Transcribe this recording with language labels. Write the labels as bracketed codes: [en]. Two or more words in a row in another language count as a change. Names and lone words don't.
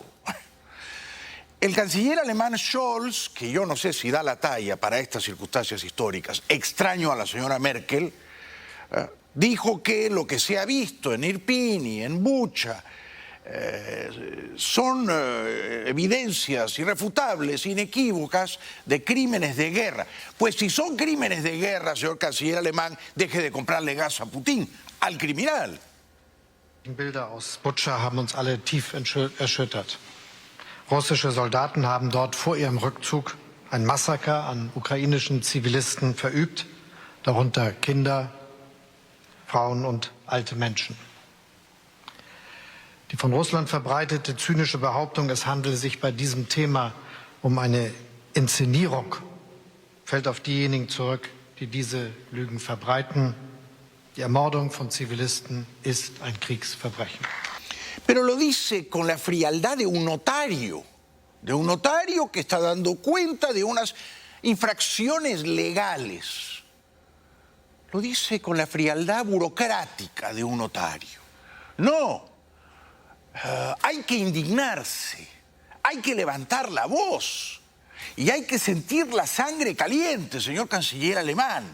[es] El canciller alemán Scholz, que yo no sé si da la talla para estas circunstancias históricas, extraño a la señora Merkel, dijo que lo que se ha visto en Irpin y en Bucha son evidencias irrefutables, inequívocas de crímenes de guerra. Pues si son crímenes de guerra, señor canciller alemán, deje de comprarle gas a Putin, al criminal. [de] Die Bilder aus Butscha haben uns alle tief erschüttert. Russische Soldaten haben dort vor ihrem Rückzug ein Massaker an ukrainischen Zivilisten verübt, darunter Kinder, Frauen und alte Menschen. Die von Russland verbreitete zynische Behauptung, es handele sich bei diesem Thema um eine Inszenierung, fällt auf diejenigen zurück, die diese Lügen verbreiten. Die Ermordung von Zivilisten ist ein Kriegsverbrechen. [es] Pero lo dice con la frialdad de un notario que está dando cuenta de unas infracciones legales. Lo dice con la frialdad burocrática de un notario. No, hay que indignarse, hay que levantar la voz y hay que sentir la sangre caliente, señor canciller alemán.